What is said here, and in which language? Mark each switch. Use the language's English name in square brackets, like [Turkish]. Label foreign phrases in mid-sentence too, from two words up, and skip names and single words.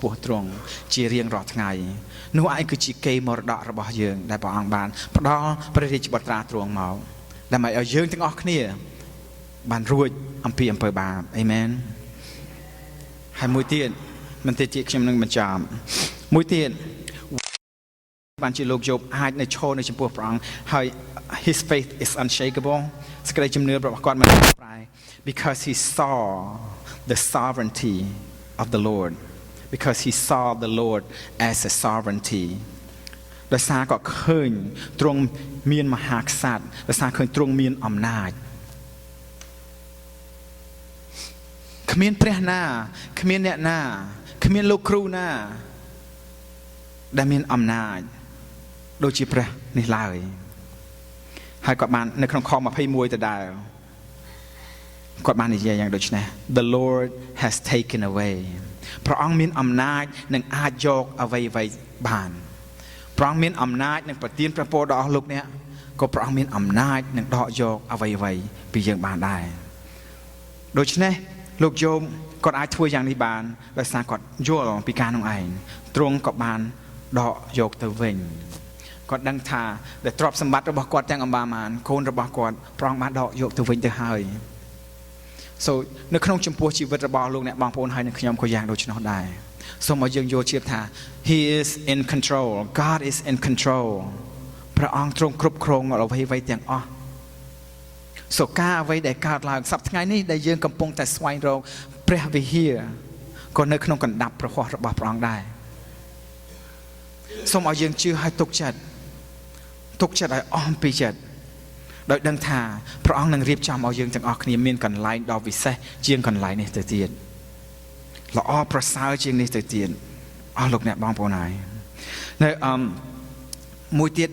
[Khmer] ពោះទ្រង់ជារៀងរាល់ថ្ងៃនោះឯងគឺជាកេរមរតករបស់យើងដែលព្រះអង្គបានផ្ដល់ព្រះរាជបុត្រាទ្រង់មកដើម្បី ឲ្យយើងទាំងអស់គ្នាបានរួចអំពីអំពើបាបអេមែនហើយមួយទៀតមិនទេជា ខ្ញុំនឹងបញ្ចប់មួយទៀតបានជាលោកយូបអាចនៅឈរនៅចំពោះព្រះអង្គហើយ [English] his faith is unshakable [Khmer] សេចក្តីជំនឿរបស់គាត់មិនប្រែ [English] because he saw the sovereignty of the Lord because he saw the Lord as a sovereignty [Khmer] ដោយសារគាត់ឃើញទ្រង់មានមហាក្សត្រដោយសារឃើញទ្រង់មានអំណាច គ្មានព្រះណាគ្មានអ្នកណាគ្មានលោកគ្រូណាដែលមានអំណាចដូចជាព្រះនេះឡើយហើយគាត់បាននៅក្នុងខ21ដដែលគាត់បាននិយាយយ៉ាងដូចនេះ [English] The Lord has taken away [Khmer] ព្រះអង្គមានអំណាចនឹងអាចយកអ្វីៗ បានព្រះអង្គមានអំណាចនឹងប្រទានព្រះពរដល់អស់លោកអ្នកក៏ព្រះអង្គមានអំណាចនឹងដកយកអ្វីៗពីយើងបានដែរដូច្នេះលោកយូបគាត់ អាចធ្វើយ៉ាងនេះបានដោយសារគាត់យល់ពីការនោះឯងទ្រង់ក៏បានដកយកទៅវិញគាត់ដឹងថាដែល ទ្រព្យសម្បត្តិរបស់គាត់ទាំងអម្បាមានកូនរបស់គាត់ព្រះអង្គបានដកយកទៅវិញទៅហើយ so នៅក្នុងចំពោះជីវិតរបស់លោកអ្នកបងប្អូនហើយនឹងខ្ញុំក៏យ៉ាងដូចនោះដែរសូមឲ្យយើងយល់ជឿថា [English] he is in control God is in control [Khmer] ព្រះអង្គទ្រង់គ្រប់គ្រងអ្វីៗទាំងអស់ so ការអ្វីដែលកើតឡើងសប្តាហ៍ថ្ងៃនេះដែលយើងកំពុងតែស្វែងរកព្រះវិហារក៏នៅក្នុងកណ្ដាប់ព្រះហស្ថរបស់ព្រះអង្គដែរ សូមឲ្យយើងជឿឲ្យទុកចិត្តឲ្យអស់អំពីចិត្តដោយដឹងថាព្រះអង្គនឹងរៀបចំឲ្យយើងទាំងអស់គ្នាមានកន្លែងដ៏វិសេសជាងកន្លែងនេះទៅទៀតល្អប្រសើរជាងនេះទៅទៀតអស់លោកអ្នកបងប្អូនហើយនៅមួយទៀត